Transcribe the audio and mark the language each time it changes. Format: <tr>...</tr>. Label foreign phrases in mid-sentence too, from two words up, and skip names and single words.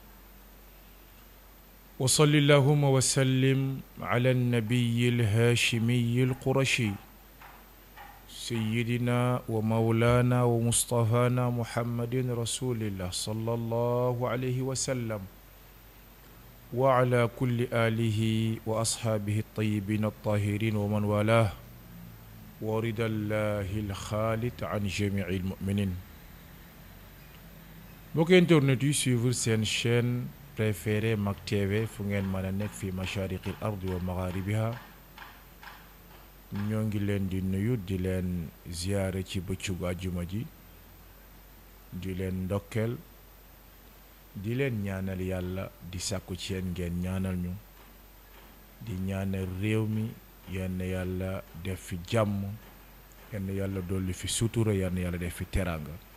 <ar>وصل اللهم وسلم على النبي الهاشمي القرشي سيدنا ومولانا ومصطفانا محمد رسول الله صلى الله عليه وسلم وعلى كل آله وأصحابه الطيبين الطاهرين ومن والاه ورضا الله الخالد عن جميع المؤمنين.</ar> <wo>mbokk internet yi suivre seen</wo> <fr>chaîne préférée</fr> <wo>Mak TV fu ngeen mën a nekk</wo> <ar>في مشارق الأرض ومغاربها</ar> <wo>ñoo ngi leen di nuyu di leen ziyaare ci bëccëgu àjjuma ji di leen ndokkeel di leen ñaanal yàlla di sàkku ci yéen ngeen ñaanal ñu di ñaanal réew mi yenn yàlla def fi jàmm yenn yàlla dolli fi sutura yenn yàlla def fi teraanga.</wo>